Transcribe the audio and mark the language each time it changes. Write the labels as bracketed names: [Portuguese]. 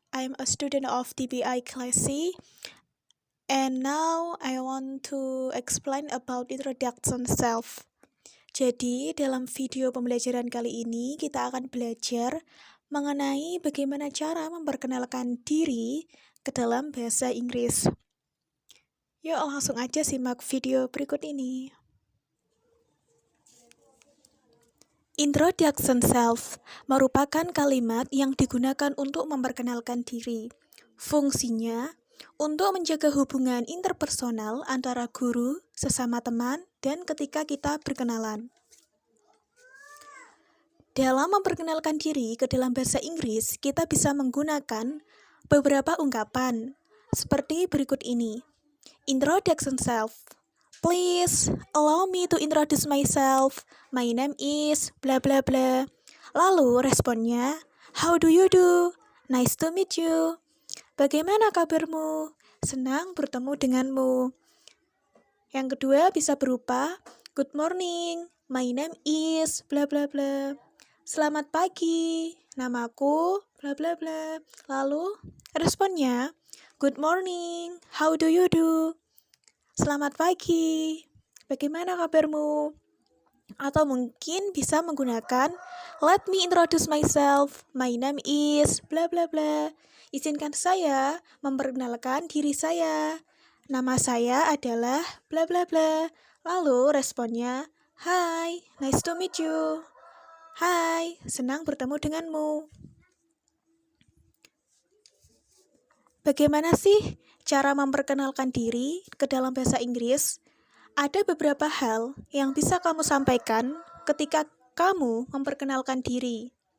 [English] I'm a student of TBI Class C. And now I want to explain about introduction self. [Indonesian] Jadi, dalam video pembelajaran kali ini kita akan belajar mengenai bagaimana cara memperkenalkan diri ke dalam bahasa Inggris. Yuk langsung aja simak video berikut ini. Introduction self merupakan kalimat yang digunakan untuk memperkenalkan diri. Fungsinya untuk menjaga hubungan interpersonal antara guru, sesama teman, dan ketika kita berkenalan. Dalam memperkenalkan diri ke dalam bahasa Inggris, kita bisa menggunakan beberapa ungkapan seperti berikut ini. [English] Introduction self. Please allow me to introduce myself. My name is bla bla bla. [Indonesian] Lalu responnya, [English] how do you do? Nice to meet you. [Indonesian] Bagaimana kabarmu? Senang bertemu denganmu. Yang kedua bisa berupa, [English] good morning. My name is bla bla bla. [Indonesian] Selamat pagi. Namaku bla bla bla. Lalu responnya, [English] good morning. How do you do? [Indonesian] Selamat pagi, bagaimana kabarmu? Atau mungkin bisa menggunakan [English] let me introduce myself, my name is bla bla bla. [Indonesian] Izinkan saya memperkenalkan diri saya. Nama saya adalah bla bla bla. Lalu responnya, [English] hi, nice to meet you. [Indonesian] Hai, senang bertemu denganmu. Bagaimana sih cara memperkenalkan diri ke dalam bahasa Inggris? Ada beberapa hal yang bisa kamu sampaikan ketika kamu memperkenalkan diri.